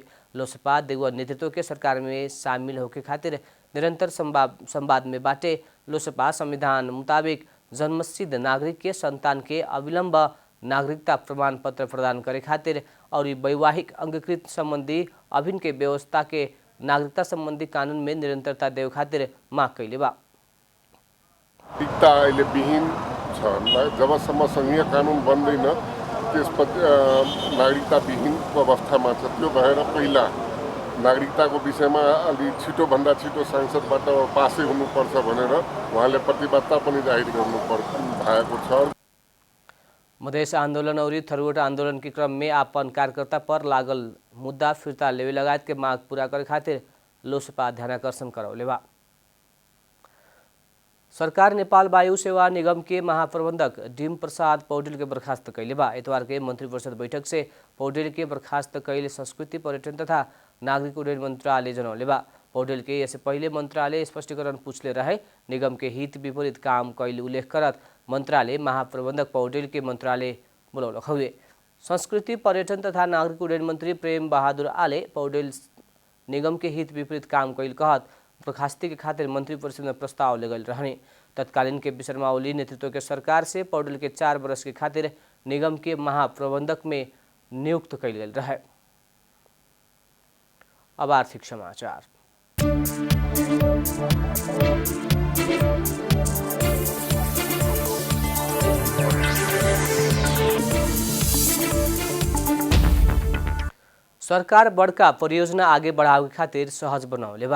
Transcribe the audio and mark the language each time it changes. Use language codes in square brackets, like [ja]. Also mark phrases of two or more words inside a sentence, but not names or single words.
[bho] लोसपा देउवा नेतृत्व के सरकार में शामिल होके खातिर निरंतर संवाद में बाटे। लोसपा संविधान मुताबिक जन्मसिद्ध नागरिक के संतान के अविलंब नागरिकता प्रमाण पत्र प्रदान करे खातिर और वैवाहिक अंगीकृत संबंधी अभिन्न के व्यवस्था के नागरिकता संबंधी कानून में निरंतरता देव खातिर माग कैले बा। [ne] नागरिकता अहिले विहीन छ। जबसम्म संघीय कानून बन्दैन त्यसपछि नागरिकता विहीनको अवस्थामा छ। त्यो भएर पहिला नागरिकताको विषयमा अलि छिटोभन्दा छिटो सांसदबाट पासै हुनुपर्छ भनेर उहाँले प्रतिबद्धता पनि जाहेर गर्नु भएको छ। [bho] मधेश आंदोलन और थरूट आंदोलन के क्रम में अपन कार्यकर्ता पर लागल मुद्दा फिर्ता लेवे लगायत के मांग पूरा करे खातिर लोसपा ध्यानाकर्षण करौले बा। सरकार नेपाल वायु सेवा निगम के महाप्रबंधक डिम प्रसाद पौडेल के बर्खास्त कैले बा। इतवार के मंत्रिपरिषद बैठक से पौडेल के बर्खास्त कैले संस्कृति पर्यटन तथा नागरिक उड्डयन मंत्रालय जनौले बा। पौडेल के इससे पहले मंत्रालय स्पष्टीकरण पूछले रहे। निगम के हित विपरीत काम कैले उल्लेख करत मंत्रालय महाप्रबंधक पौडेल के मंत्रालय बुलौलक हुए। संस्कृति पर्यटन तथा नागरिक उड्डयन मंत्री प्रेम बहादुर आले पौडेल निगम के हित विपरीत काम कैल कहत बर्खास्ती के खातिर मंत्रिपरिषद में प्रस्ताव लगल रहने। तत्कालीन के शर्मा ओली नेतृत्व के सरकार से पौडेल के 4 वर्ष के खातिर निगम के महाप्रबंधक में नियुक्त कैल गेल रहे। अब आर्थिक समाचार। सरकार बड़का परियोजना आगे बढ़ावे खातिर सहज बनौले बा।